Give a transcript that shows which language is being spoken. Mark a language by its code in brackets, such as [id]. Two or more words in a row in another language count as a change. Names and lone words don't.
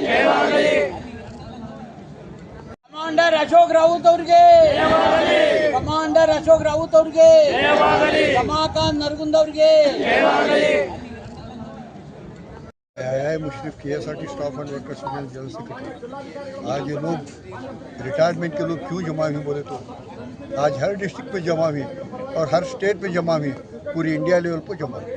[kn] ಕಮಾಂಡರ್ ಅಶೋಕ್ ರಾವತ್ ಅವ್ರಿಗೆ, ಕಮಾಂಡರ್ ಅಶೋಕ್ ರಾವತ್ ಅವ್ರಿಗೆ, ರಮಾಕಾಂತ್ ನರಗುಂದ್ ಅವ್ರಿಗೆ। [en] आया मुशरफ KSRT staff and workers union general secretary. [hi] आज ये लोग रिटायरमेंट के लोग क्यों जमा हुए बोले तो आज हर डिस्ट्रिक्ट पे जमा हुए और हर स्टेट पे जमा हुए, पूरी [en] India level [hi] पर जमा हुए।